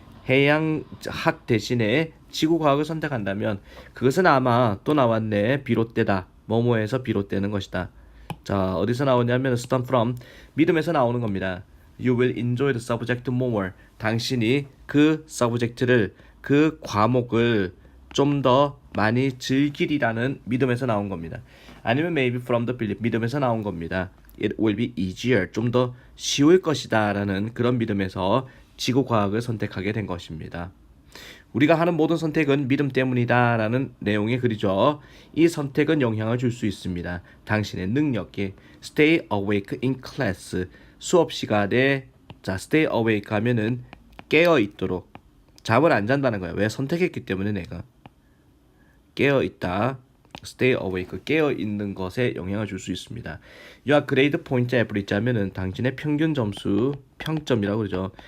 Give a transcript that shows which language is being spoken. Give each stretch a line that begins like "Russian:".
Korean: 해양학 대신에 지구과학을 선택한다면 그것은 아마 또 나왔네. 비롯되다. 뭐뭐에서 비롯되는 것이다. 자, 어디서 나오냐면
English: stem from
Korean: 믿음에서 나오는 겁니다.
English: You will enjoy the subject more.
Korean: 당신이 그 subject를 그 과목을 좀 더 많이 즐기리라는 믿음에서 나온 겁니다. 아니면
English: maybe from the belief
Korean: 믿음에서 나온 겁니다.
English: It will be easier.
Korean: 좀 더 쉬울 것이다 라는 그런 믿음에서 지구과학을 선택하게 된 것입니다. 우리가 하는 모든 선택은 믿음 때문이다 라는 내용의 글이죠. 이 선택은 영향을 줄 수 있습니다. 당신의 능력에
English: stay awake in class.
Korean: 수업 시간에 자
English: stay awake
Korean: 하면은 깨어 있도록 잠을 안 잔다는 거야. 왜? 선택했기 때문에 내가 깨어 있다.
English: stay awake,
Korean: 깨어 있는 것에 영향을 줄 수 있습니다.
English: Your grade point average
Korean: 하면은 당신의 평균 점수, 평점이라고 그러죠.